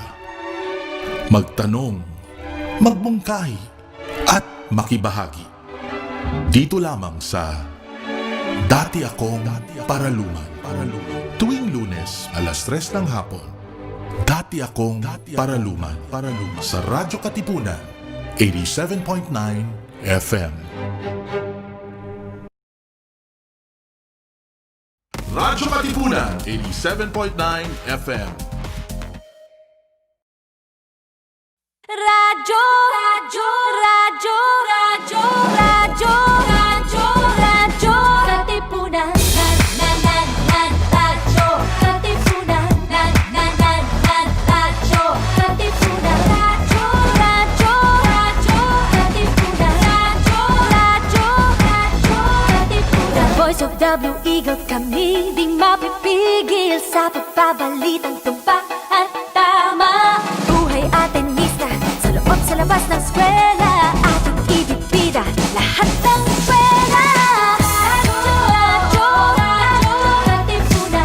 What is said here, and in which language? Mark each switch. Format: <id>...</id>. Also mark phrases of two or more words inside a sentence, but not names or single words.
<tl>Magtanong, magbungkahi, at makibahagi. Dito lamang sa Dati Akong Paraluman. Tuwing Lunes, alas 3 ng hapon. Dati Akong Paraluman. Sa Radyo Katipunan, 87.9 FM. Radyo Katipunan, 87.9 FM. Radyo, radyo, radyo, radyo, radyo, radyo, radyo, Katipunan. Radyo, Katipunan. Radyo, Katipunan. Radyo, radyo, radyo, Katipunan. Radyo, radyo, radyo, Katipunan.</tl> <en>Voice of the Blue Eagle</en> <tl>kami, di mapipigil sa pagbabalitang tumpak at tama. Buhay Atenista, sa loob sa labas ng eskwela, ating ibibida lahat ng eskwela. Radyo, radyo, radyo, Katipunan.</tl>